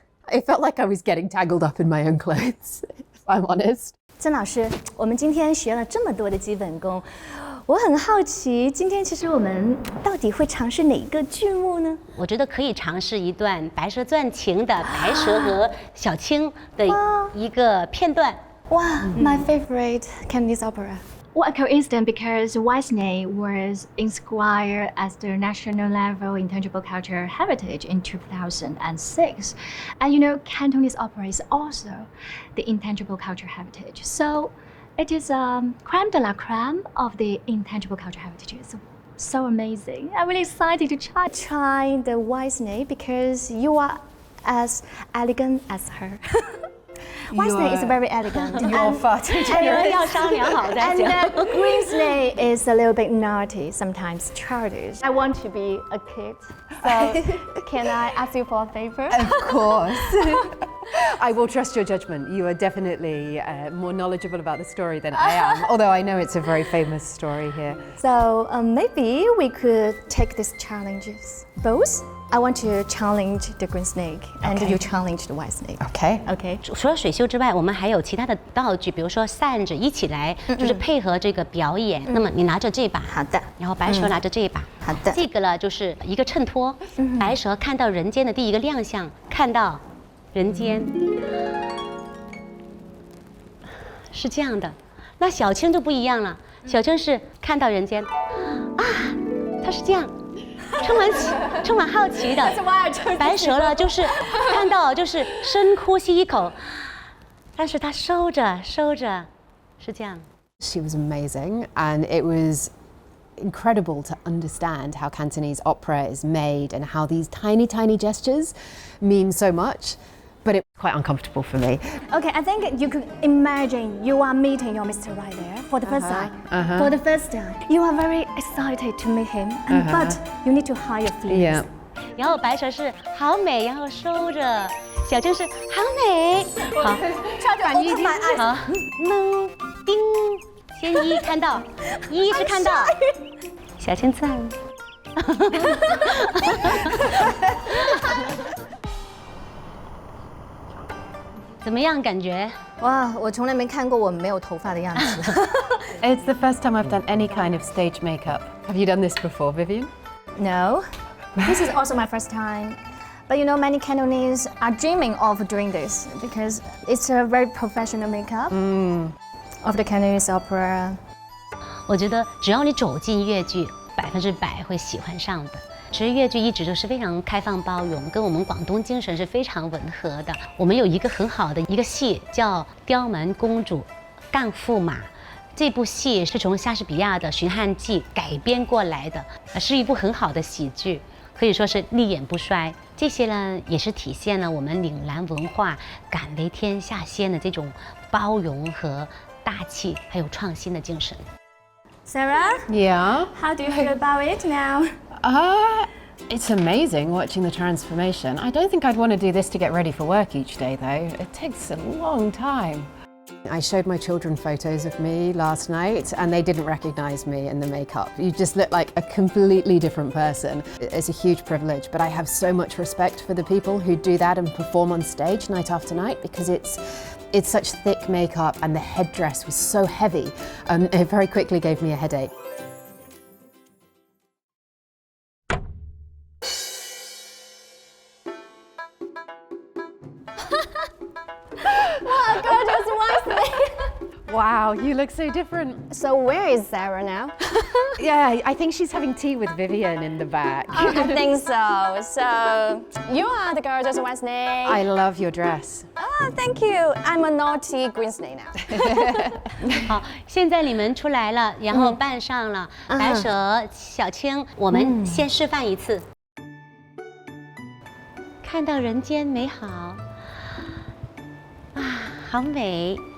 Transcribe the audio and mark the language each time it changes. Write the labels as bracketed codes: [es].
[en] I felt like I was getting tangled up in my own clothes, if I'm honest. [zh] 曾老师，我们今天学了这么多的基本功，我很好奇，今天其实我们到底会尝试哪个剧目呢？我觉得可以尝试一段《白蛇传情》的白蛇和小青的一个片段。 [en] 哇，My favorite Cantonese opera. What a coincidence, because Wisney was inscribed as the national level intangible cultural heritage in 2006. And you know, Cantonese opera is also the intangible cultural heritage. So it is creme de la creme of the intangible cultural heritage. It's so amazing. I'm really excited to Try the Wisney because you are as elegant as her. Wisney is very elegant. You're far too generous. [zh] 要商量好再 [en] And [zh] 讲。 [en] Wisney is a little bit naughty, sometimes childish. I want to be a kid, so can I ask you for a favor? Of course. I will trust your judgment. You are definitely more knowledgeable about the story than I am, although I know it's a very famous story here. So maybe we could take these challenges. Both? I want to challenge the green snake, and you challenge the white snake. Okay. Okay. [zh] 除了水袖之外，我们还有其他的道具，比如说扇子，一起来就是配合这个表演。那么你拿着这把，好的。然后白蛇拿着这一把，好的。这个呢就是一个衬托。白蛇看到人间的第一个亮相，看到人间是这样的。那小青就不一样了，小青是看到人间啊，它是这样。充满好奇的，白蛇呢，就是看到就是深呼吸一口，但是他收着，是这样。 [en] She was amazing, and it was incredible to understand how Cantonese opera is made and how these tiny gestures mean so much. But it was quite uncomfortable for me. Okay, I think you could imagine you are meeting your Mr. Right there for the first time. For the first time, you are very excited to meet him, but you need to hide your feelings. Yeah. [zh] 然后白蛇是好美，然后收着，小青是好美，好，反应好，能叮，先一看到，一是看到，小青赞。怎么样？感觉？哇，我从来没看过我没有头发的样子。 [en] It's the first time I've done any kind of stage makeup. Have you done this before, Vivian? No, this is also my first time. But you know, many Cantonese are dreaming of doing this because it's a very professional makeup of the Cantonese opera. [zh] 我觉得只要你走进粤剧，100%会喜欢上的。其实粤剧一直都是非常开放包容，跟我们广东精神是非常吻合的。我们有一个很好的一个戏叫《刁蛮公主干驸马》，这部戏是从莎士比亚的《寻汉记》改编过来的，是一部很好的喜剧，可以说是立演不衰。这些呢，也是体现了我们岭南文化敢为天下先的这种包容和大气，还有创新的精神。 [en] Sarah, Yeah. how do you feel about it now? It's amazing watching the transformation. I don't think I'd want to do this to get ready for work each day, though. It takes a long time. I showed my children photos of me last night and they didn't recognize me in the makeup. You just look like a completely different person. It's a huge privilege, but I have so much respect for the people who do that and perform on stage night after night because it's such thick makeup and the headdress was so heavy. It very quickly gave me a headache. Wow, you look so different. So where is Sarah now? Yeah, I think she's having tea with Vivian in the back. I think so. So you are the gorgeous Wednesday. I love your dress. Oh, thank you. I'm a naughty Wednesday now. [zh] 好，现在你们出来了，然后扮上了白蛇、小青，我们先示范一次。看到人间美好，啊，好美！